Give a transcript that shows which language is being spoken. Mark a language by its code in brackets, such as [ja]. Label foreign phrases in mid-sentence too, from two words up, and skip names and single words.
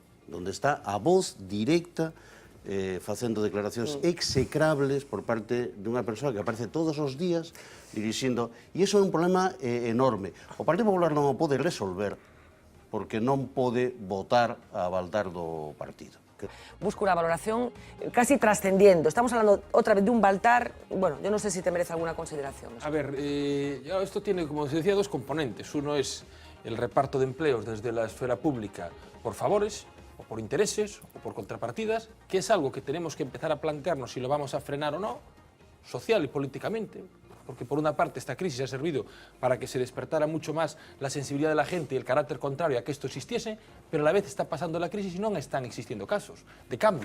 [gl] donde está a voz directa facendo declaracións execrables por parte dunha persoa que aparece todos os días dirixindo, e iso é un problema enorme. O Partido Popular non o pode resolver porque non pode votar a Baltar do partido. [es] Busco una valoración casi trascendiendo. Estamos hablando otra vez de un Baltar, bueno, yo no sé si te merece alguna consideración. A ver, esto tiene, como se decía, dos componentes. Uno es el reparto de empleos desde la esfera pública por favores, o por intereses, o por contrapartidas, que es algo que tenemos que empezar a plantearnos si lo vamos a frenar o no, social y políticamente, porque por una parte esta crisis ha servido para que se despertara mucho más la sensibilidad de la gente y el carácter contrario a que esto existiese, pero a la vez está pasando la crisis y no están existiendo casos de cambios.